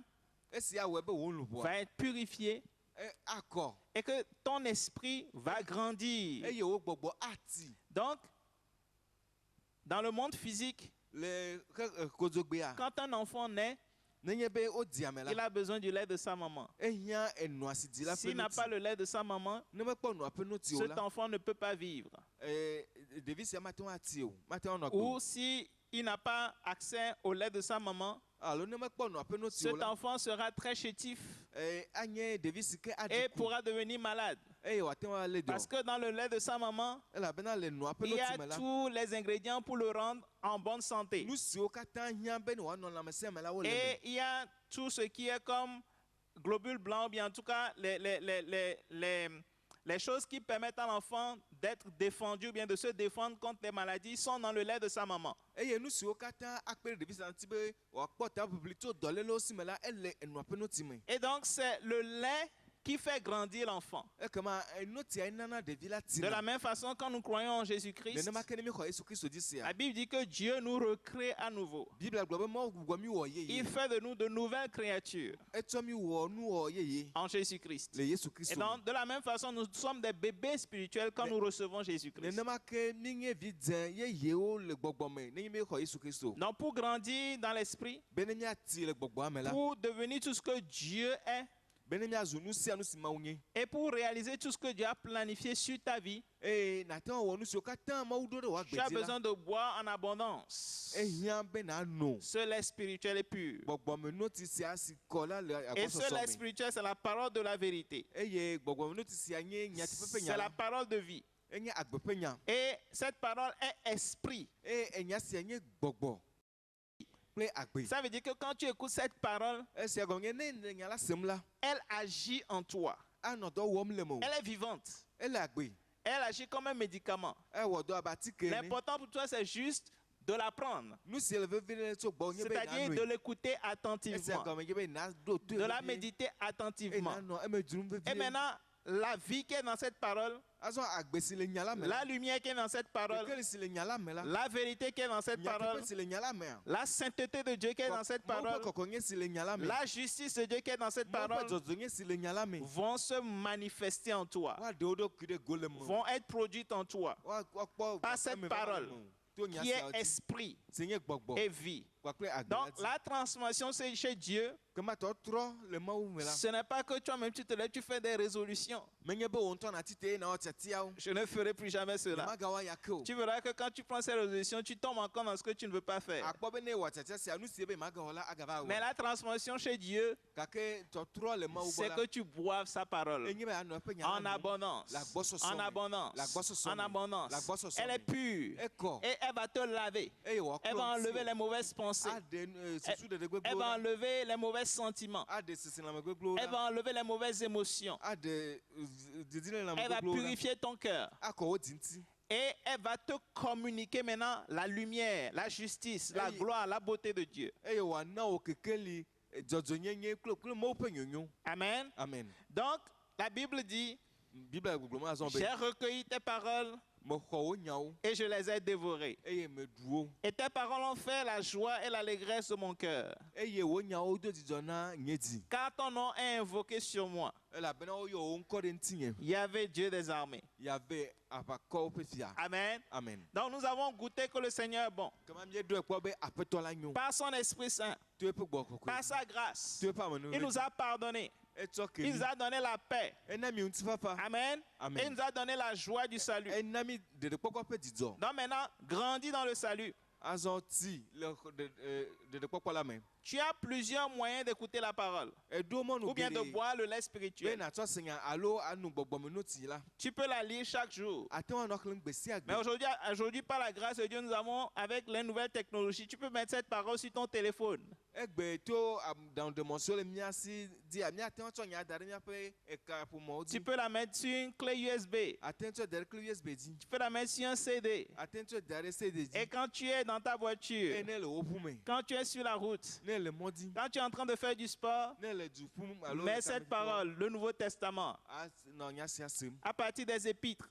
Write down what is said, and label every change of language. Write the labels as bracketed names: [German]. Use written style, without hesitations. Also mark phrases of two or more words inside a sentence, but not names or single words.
[Ewe] esi awɔe be wò luʋɔa [French] va être purifiée [Ewe] akɔ [French] et que ton esprit va grandir. [Ewe] eye wo gbɔgbɔ ati [French] Donc, dans le monde physique, [Ewe] le kodzogbea [French] quand un enfant naît, [Ewe] nenye be wodzi ame [French] il [Ewe] la [French] a besoin du lait de sa maman. [Ewe] ehiã enɔa si dzi la ƒe [French] S'il n'a pas [Ewe] noti [French] le lait de sa maman, [Ewe] ne mekpɔ nɔa ƒe noti o [French] cet [Ewe] la [French] enfant ne peut pas vivre. [Ewe] ɖevi sia mate ŋu ati o mate ŋu anɔ gbe [French] Ou [Ewe] o [French] si il n'a pas accès au lait de sa maman, [Ewe] alo ne mekpɔ nɔa ƒe noti o [French] cet [Ewe] la [French] enfant sera très chétif [Ewe] anye ɖevi si ke [French] et [Ewe] aɖi ku [French] pourra devenir malade. [Ewe] eye wòate ŋu alé [French] Parce [Ewe] dɔ [French] que dans le lait de sa maman, [Ewe] elabena le nɔa ƒe [French] il y a [Ewe] noti me la [French] tous les ingrédients pour le rendre en bonne santé. [Ewe] nu siwo katã hiã be ne wòanɔ lãmesẽ me la wo le [French] Et [Ewe] me [French] il y a tout ce qui est comme globules blancs, ou bien en tout cas les choses qui permettent à l'enfant d'être défendu ou bien de se défendre contre les maladies sont dans le lait de sa maman. [Ewe] eye nu siwo katã akpe ɖe ɖevi sia ŋuti be wòakpɔ ta ʋiʋli tso dɔlélewo si me la ele enɔa ƒe noti me [French] Et donc c'est le lait qui fait grandir l'enfant. [Ewe] ekema enotia nana ɖevi la [French] De la [Ewe] tina [French] même façon, quand nous croyons en Jésus-Christ, [Ewe] nenema ke ne mi xɔ Yesu Kristo dzi sia [French] la Bible dit que Dieu nous recrée à nouveau. [Ewe] Biblia gblɔ be Mawu gbugbɔ mi wɔ yeye [French] Il fait de nous de nouvelles créatures [Ewe] etsɔ mi wɔ nu wɔ yeye [French] en Jésus-Christ. [Ewe] le Yesu [French] Et [Ewe] Kristo [French] donc, [Ewe] me [French] de la même façon, nous sommes des bébés spirituels quand nous recevons Jésus-Christ. [Ewe] nenema ke mi nye vi dze yeyewo le gbɔgbɔ me nenye mi xɔ Yesu Kristo [French] Donc, pour grandir dans l'esprit, [Ewe] be ne miati le gbɔgbɔa me la [French] pour devenir tout ce que Dieu est [Ewe] be ne miazu nu sia nu si Mawu nye [French] et pour réaliser tout ce que Dieu a planifié sur ta vie, [Ewe] eye nate ŋu wɔ nu siwo katã Mawu ɖo ɖe wò [French] tu as [Ewe] agbedzi la [French] besoin de boire en abondance [Ewe] ehiã be nano [French] ce lait spirituel et pur. [Ewe] gbɔgbɔme noti sia si kɔ la le [French] Et ce lait [Ewe] agbɔsɔsɔ me [French] spirituel, c'est la parole de la vérité. [Ewe] eye gbɔgbɔme noti sia nye nyateƒe ƒe nya [French] C'est la [Ewe] la [French] parole de vie. [Ewe] enye agbe ƒe nya [French] Et cette parole est esprit. [Ewe] eye enya sia nye gbɔgbɔ kple agbe [French] Ça veut dire que quand tu écoutes cette parole, [Ewe] esia gɔme nye ne le nya la sem la [French] elle agit en toi. [Ewe] anɔ dɔ wɔm le me o [French] Elle est vivante. [Ewe] ele agbe [French] Elle agit comme un médicament. [Ewe] ewɔ dɔ abe atike ene [French] L'important pour toi, c'est juste de la prendre. [Ewe] nu si le vevi ɖe tso gbɔ nye be [French] C'est-à-dire de [Ewe] nanoe [French] l'écouter [Ewe] esia [French] attentivement, [Ewe] gɔme nye be naɖo to [French] de la méditer [Ewe] eye [French] attentivement. [Ewe] nanɔ eme dzrom [French] Et [Ewe] vevie [French] maintenant, la vie qui est dans cette parole, [Ewe] azɔ agbe si le nya la me [French] la lumière qui est dans cette parole, [Ewe] kekeli si le nya la me la [French] la vérité qui est dans cette parole, [Ewe] nyateƒe si le nya la mea [French] la sainteté de Dieu qui est dans cette [Ewe] Mawu ƒe [French] parole, [Ewe] kɔkɔnye si le nya la me [French] la justice de Dieu qui est dans cette [Ewe] Mawu ƒe [French] parole [Ewe] dzɔdzɔnye si le nya la me [French] vont se manifester en toi, [Ewe] woaɖe wo ɖokui ɖe go le me [French] vont être produites en toi, [Ewe] woakpɔ [French] Par cette [Ewe] eme va [French] parole [Ewe] le me o. To nya [French] qui [Ewe] sia [French] est [Ewe] dzi [French] esprit [Ewe] si nye gbɔgbɔ [French] et vie. [Ewe] kpakple agbe la [French] Donc [Ewe] dzi. [French] la transformation, c'est chez Dieu. [Ewe] Ke matɔ trɔ le Mawu me la. [French] Ce n'est pas que toi-même tu te lèves, tu fais des résolutions. [Ewe] Menye be wo ŋutɔ nati te na wɔtiatiawo. [French] Je ne ferai plus jamais cela. [Ewe] Magawa ya ke o. [French] Tu verras que quand tu prends ces résolutions, tu tombes encore dans ce que tu ne veux pas faire. [Ewe] Akpɔ be ne wɔtiatia sia nu si be magawɔ la agava [French] Mais [Ewe] wɔ. [French] la transformation chez Dieu, [Ewe] Gake tɔtrɔ le Mawu [French] c'est [Ewe] gbɔ [French] que [Ewe] la. [French] tu boives sa parole [Ewe] Enye be anɔ eƒe nya [French] en [Ewe] la nom. [French] abondance. [Ewe] La gbɔsɔsɔ [French] En [Ewe] me. [French] abondance. [Ewe] La gbɔsɔsɔ [French] En [Ewe] me. [French] abondance. [Ewe] La gbɔsɔsɔ [French] Elle est [Ewe] me. [French] pure. [Ewe] Ekɔ. [French] Et elle va te laver. [Ewe] Eye wɔ [French] Elle va enlever les mauvaises pensées. [Ewe] Ade susu dede [French] Elle [Ewe] gbegblẽwo [French] va [Ewe] la. [French] enlever les mauvais sentiments. [Ewe] Ade sisilame gbegblẽwo [French] Elle [Ewe] la. [French] va enlever les mauvaises émotions. [Ewe] Ade didilelame [French] Elle va [Ewe] gbegblẽwo la. [French] purifier ton cœur. [Ewe] Akɔ wo dzi ŋuti. [French] Et elle va te communiquer maintenant la lumière, la justice, la Hey. gloire, la beauté de Dieu. [Ewe] Eye wòana wò kekeli dzɔdzɔnyenye kple Mawu ƒe nyonyo. [French] Amen. [Ewe] Amen. [French] Donc, la Bible dit, [Ewe] Bibla gbegblɔm azɔ be [French] j'ai recueilli tes paroles [Ewe] mexɔ wo nyawo [French] et je les ai dévorées. [Ewe] eye meɖu wo. [French] Et tes paroles ont fait la joie et l'allégresse de mon cœur. [Ewe] Eye wo nyawo do dzidzɔ na nye dzi. [French] Car ton nom est invoqué sur moi. [Ewe] Elabena woyɔ wo ŋkɔ ɖe ŋutinye. [French] Yahvé, Dieu des armées. [Ewe] Yave aʋakɔwo ƒe fia. [French] Amen. [Ewe] Amen. [French] Donc nous avons goûté que le Seigneur est bon. [Ewe] Kema míeɖoe kpɔ be aƒetɔ la nyo. [French] Par son Esprit Saint, [Ewe] To eƒe gbɔ kɔkɔe. [French] par sa grâce, [Ewe] To eƒe amenuveve. [French] il nous a pardonné. [Ewe] Etsɔ [French] Il nous [Ewe] keli. [French] a donné la paix. [Ewe] Ena mi ŋutifafa. [French] Amen. [Ewe] Amen. [French] Et il nous a donné la joie du salut. [Ewe] Ena mi ɖeɖekpɔkpɔ ƒe dzidzɔ. [French] Donc maintenant, grandis dans le salut. [Ewe] Azɔ ti le ɖeɖekpɔkpɔ la me. [French] Tu as plusieurs moyens d'écouter la parole [Ewe] Eɖo mɔnu [French] ou bien de [Ewe] geɖe [French] boire le lait [Ewe] be [French] spirituel. [Ewe] natsɔ senya alo anu gbɔgbɔmenoti la. [French] Tu peux la lire chaque jour. [Ewe] Ate ŋu anɔ xlẽm gbe sia [French] Mais [Ewe] gbe. [French] aujourd'hui, par la grâce de Dieu, nous avons, avec les nouvelles technologies, tu peux mettre cette parole sur ton téléphone. [Ewe] Egbe to aɖaŋudemɔsiwo le mía si dzia míate ŋu atsɔ nya da ɖe míaƒe ekaƒomɔwo [French] Tu [Ewe] dzi. [French] peux la mettre sur une clé USB. [Ewe] Ate ŋu tsɔ da ɖe kple USB dzi. [French] Tu peux la mettre sur un CD. [Ewe] Ate ŋu tsɔ da ɖe CD [French] Et [Ewe] dzi. [French] quand tu es dans ta voiture, [Ewe] Eye ne le wo ƒu me. [French] quand tu es sur la route, [Ewe] Ne le mɔ dzi. [French] quand tu es en train de faire du sport, [Ewe] Ne le du ƒum alo [French] mets [Ewe] le [French] cette [Ewe] samedi [French] parole, le Nouveau Testament, [Ewe] nɔ nya sia sem. [French] à partir des épîtres,